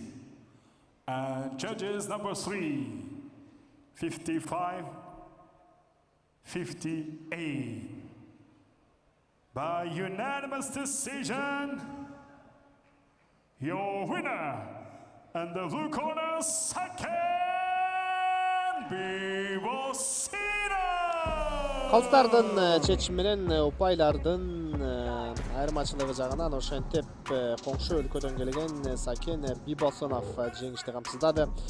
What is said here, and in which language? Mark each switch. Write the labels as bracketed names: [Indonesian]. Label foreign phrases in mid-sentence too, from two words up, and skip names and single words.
[English] And judges number 3, 55-58. By unanimous decision, your winner and the blue corner, Sake Bibosino. [Kyrgyz] Калыстардын чечими менен упайлардын айырмачылыгы жагынан ошентип коңшу өлкөдөн келген Сакен Бибосунов жеңишти камсыздады.